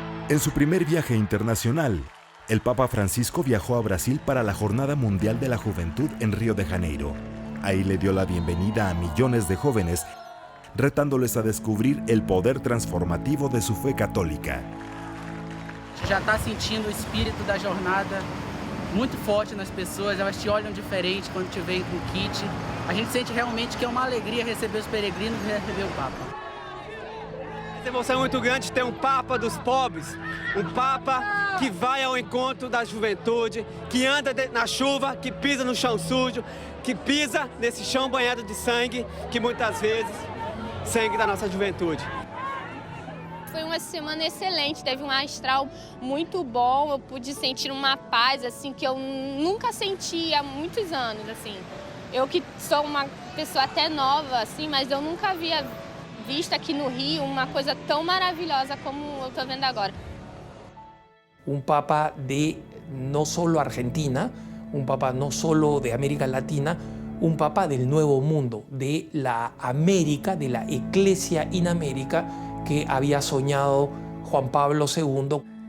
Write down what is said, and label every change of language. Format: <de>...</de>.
<es>En su primer viaje internacional, el Papa Francisco viajó a Brasil para la Jornada Mundial de la Juventud en Río de Janeiro. Ahí le dio la bienvenida a millones de jóvenes, retándoles a descubrir el poder transformativo de su fe católica.</es> <pt>Já está sentindo o espírito da jornada muito forte nas pessoas, elas te olham diferente quando te veem com o kit. A gente sente realmente que é uma alegria receber os peregrinos e receber o Papa. Essa emoção é muito grande ter um Papa dos pobres, um Papa que vai ao encontro da juventude, que anda na chuva, que pisa no chão sujo, que pisa nesse chão banhado de sangue, que muitas vezes sangue da nossa juventude. Foi uma semana excelente, teve um astral muito bom, eu pude sentir uma paz assim que eu nunca senti há muitos anos, assim. Eu que sou uma pessoa até nova, assim, mas eu nunca havia visto aqui no Rio uma coisa tão maravilhosa como eu estou vendo agora.</pt> <es>Un papa de no solo Argentina, un papa no solo de América Latina, un papa del Nuevo Mundo, de la América, de la Iglesia in América, que había soñado Juan Pablo II.</es>